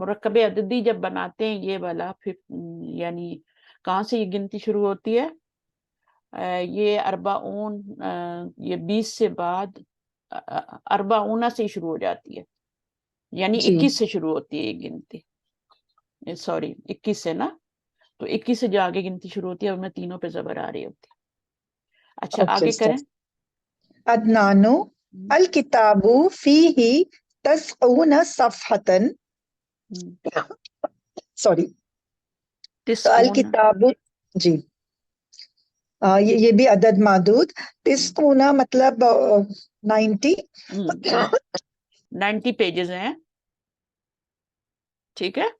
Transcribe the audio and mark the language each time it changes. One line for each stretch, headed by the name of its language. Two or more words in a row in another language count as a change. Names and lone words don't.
Urdu: مرکب عددی جب بناتے ہیں یہ والا، پھر یعنی کہاں سے یہ گنتی شروع ہوتی ہے، یہ اربعون، یہ 20 سے بعد اربعونا سے شروع ہو جاتی ہے، یعنی جی 21 سے شروع ہوتی ہے یہ گنتی. سوری، 21 سے نا، تو 21 سے جو آگے گنتی شروع ہوتی ہے ان میں تینوں پہ زبر آ رہی ہوتی ہے. اچھا, اوکے آگے استاد. کریں.
Arabic: عدنانُ الكتابُ فيهِ تسعون صفحةً,
Urdu: سوری، تو ال تسعون, کتابُ جی یہ بھی عدد معدود، تسعونا مطلب 90, 90 پیجز ہیں۔ ٹھیک ہے,